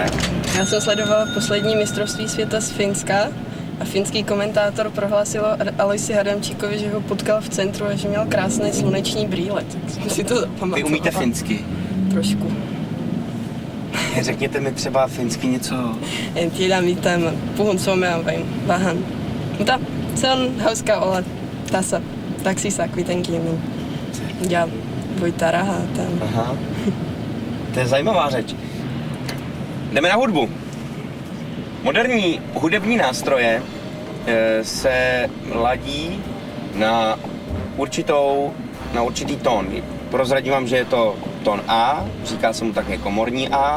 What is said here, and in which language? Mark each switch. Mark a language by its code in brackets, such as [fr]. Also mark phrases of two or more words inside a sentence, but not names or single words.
[cs] Já jsem sledovala poslední mistrovství světa z Finska a finský komentátor prohlásil Aloisi Hadamčíkovi, že ho potkal v centru a že měl krásné sluneční brýle, tak jsem si to zapamatovala. Vy umíte finsky? Trošku. Řekněte mi třeba finsky něco. [fi] En tiedä mitään, mä puhun suomea vain vähän. Mutta se on hauskaa olla tässä taksissa kuitenkin. Niin. Ja voittaa rahaa täällä. [cs] Aha. To je zajímavá řeč. Jdeme na hudbu. Moderní hudební nástroje se ladí na určitý tón. Prozradím vám, že je to tón A, říká se mu také komorní A.